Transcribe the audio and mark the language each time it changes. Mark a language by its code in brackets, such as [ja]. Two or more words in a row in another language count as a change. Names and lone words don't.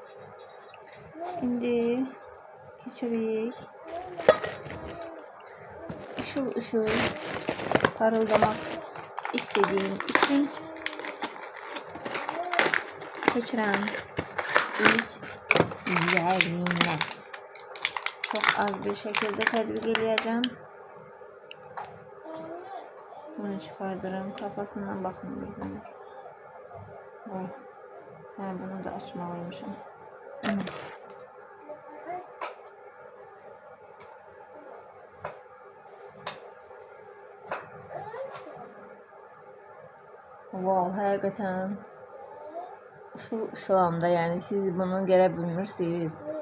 [az] İndi keçirik. Işıl parıldamaq istədiyim için keçirəm üzərinə. [tr] Çok az bir şekilde [az] tədbiq edəcəm. [tr] Bunu çıkardıram. Kafasından bakın bir. Vay. Bunu da açmalıymışım. [az] Wow, həqiqətən ışılamda, yani siz bunu görə bilmirsiniz.